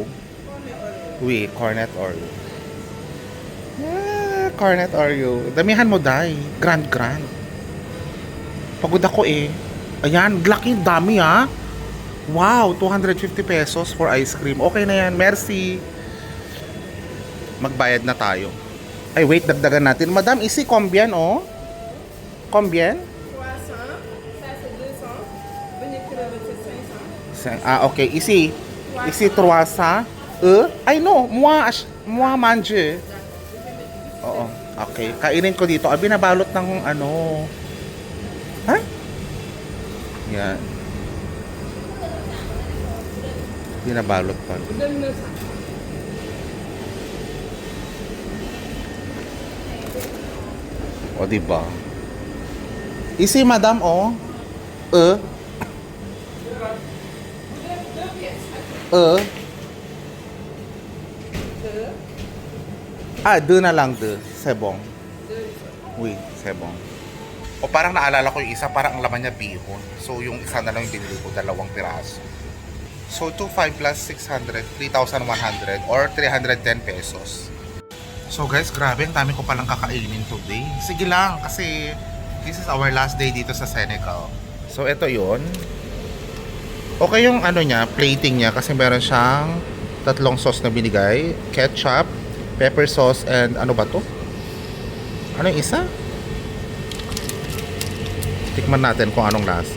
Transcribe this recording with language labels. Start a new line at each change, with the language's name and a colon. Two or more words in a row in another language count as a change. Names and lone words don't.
Filipino: Oui, Cornet Oreo. Yeah, Cornet Oreo. Damihan mo dai. Grand. Pagod ako eh. Ayan, laki, dami ha.
English: Wow, 250 pesos for ice cream.
Filipino: Okay na yan, merci. Magbayad na tayo. Ay, wait, dagdagan natin. Madam,
French: isi combien,
Filipino: oh? Combien?
French: 300. Ça, c'est 200. Venez crever, c'est 500.
Filipino: Okay, isi 300. Ay, no,
French: moi mange.
Filipino: Oo, okay. Kainin ko dito. Binabalot ng ano. Ha? Yan. Binabalot pa.
French: Donne-le ça.
Filipino: O, diba? Isi, madam, oh. Deux na lang,
French: deux. C'est bon. Oui, c'est bon.
Filipino: O parang naalala ko yung isa, parang ang laman niya bihon. So yung isa na lang yung binili ko, 2 piraso. So 2,500 plus 600, 3,100 or 310 pesos.
English: So guys,
Filipino: grabe, ang dami ko palang kakainin today. Sige lang, kasi
English: this is our last day
Filipino: dito sa Senegal. So ito yon. Okay yung ano niya, plating niya, kasi meron siyang 3 sauce na binigay.
English: Ketchup, pepper sauce, and
Filipino: ano ba to? Ano yung isa? Tikman natin kung anong lasa.